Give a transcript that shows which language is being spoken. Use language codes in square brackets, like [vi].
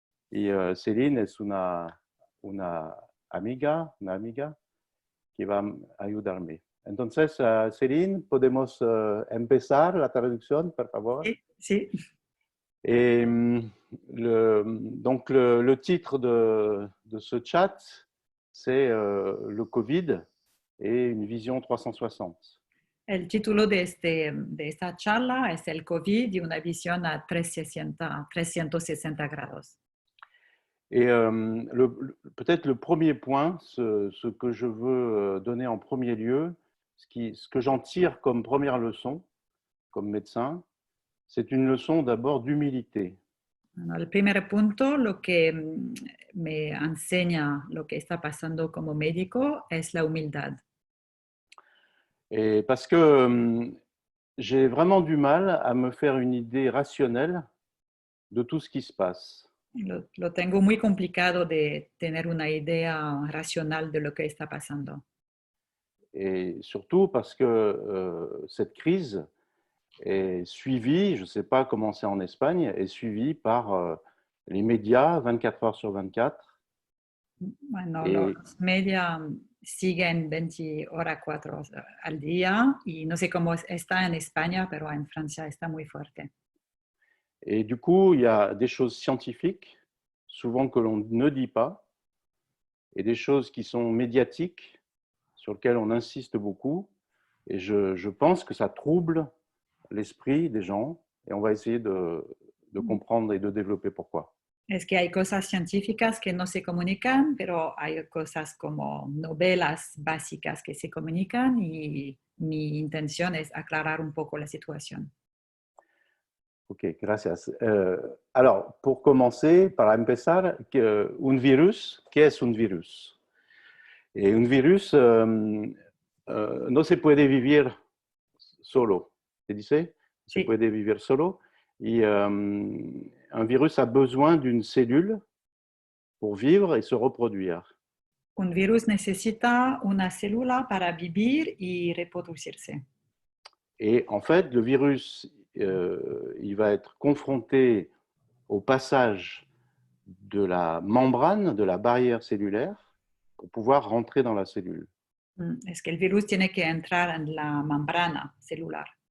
[es] Y Céline es una amiga que va a ayudarme. Entonces, Céline, ¿podemos empezar la traducción, por favor? Sí, sí. [fr] Et donc, le titre de ce chat, c'est le Covid et une vision 360. [es] El título de esta charla es el COVID y una visión a 360 grados. [fr] Et peut-être le premier point, ce que je veux donner en premier lieu, ce que j'en tire comme première leçon, comme médecin, c'est une leçon d'abord d'humilité. [es] Bueno, el primer punto, lo que me enseña lo que está pasando como médico es la humildad. [fr] Et parce que j'ai vraiment du mal à me faire une idée rationnelle de tout ce qui se passe. [es] Lo tengo muy complicado de tener una idea racional de lo que está pasando. [fr] Et surtout parce que cette crise est suivie, je ne sais pas comment c'est en Espagne, est suivie par les médias 24 heures sur 24. [es] Bueno, los medios siguen 20 horas 4 al día y no sé cómo está en España, pero en Francia está muy fuerte. [fr] Et du coup, il y a des choses scientifiques, souvent que l'on ne dit pas, et des choses qui sont médiatiques, sur lesquelles on insiste beaucoup. Et je pense que ça trouble l'esprit des gens, et on va essayer de comprendre et de développer pourquoi. [es] Es que hay cosas científicas que no se comunican, pero hay cosas como novelas básicas que se comunican y mi intención es aclarar un poco la situación. Ok, gracias. [fr] Alors, pour commencer, [es] para empezar, un virus, ¿qué es un virus? Et un virus no se puede vivir solo, ¿se dice? Se puede vivir solo. [fr] Y un virus a besoin d'une cellule pour vivre et se reproduire. [es] Un virus necesita una célula para vivir y reproducirse. [fr] Et en fait, le virus, il va être confronté au passage de la membrane, de la barrière cellulaire, pour pouvoir rentrer dans la cellule. [es] Es que el virus tiene que entrar en la membrana celular.